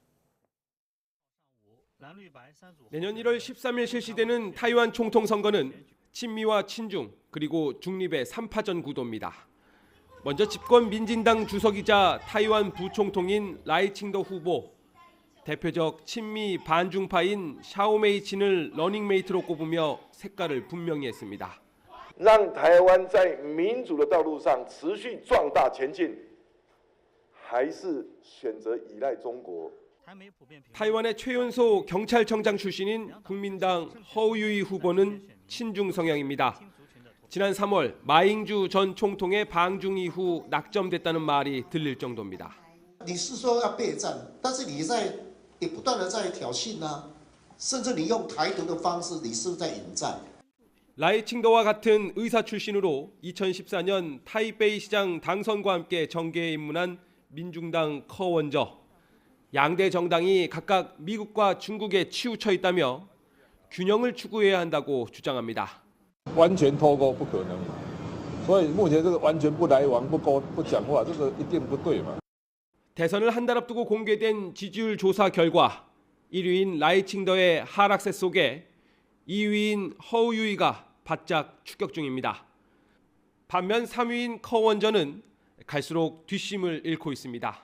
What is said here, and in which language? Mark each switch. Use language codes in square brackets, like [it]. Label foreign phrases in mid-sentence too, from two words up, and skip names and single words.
[ko] 내년 1월 13일 실시되는 타이완 총통 선거는 친미와 친중 그리고 중립의 3파전 구도입니다. 먼저 집권 민진당 주석이자 타이완 부총통인 라이칭더 후보, 대표적 친미 반중파인 샤오메이친을 러닝메이트로 꼽으며 색깔을 분명히 했습니다. [zh] 让台湾在民主的道路上持续壮大前进，还是选择依赖中国？ [ko] 타이완의 최연소 경찰청장 출신인 국민당 허우유이 후보는 친중 성향입니다. 지난 3월 마잉주 전 총통의 방중 이후 낙점됐다는 말이 들릴 정도입니다. [zh] 你是说要备战，但是你也不断的在挑衅啊，甚至你用台独的方式，你是在引战。 [ko] 라이칭더와 같은 의사 출신으로 2014년 타이베이 시장 당선과 함께 정계에 입문한 민중당 커원저. 양대 정당이 각각 미국과 중국에 치우쳐 있다며 균형을 추구해야 한다고 주장합니다. [zh] 完全脱钩不可能，所以目前这个完全不来往、不讲话，这个一定不对嘛。 [ko] 대선을 한 달 앞두고 공개된 지지율 조사 결과 1위인 라이칭더의 하락세 속에 2위인 허우유이가 바짝 추격 중입니다. 반면 3위인 커원저는 갈수록 뒷심을 잃고 있습니다.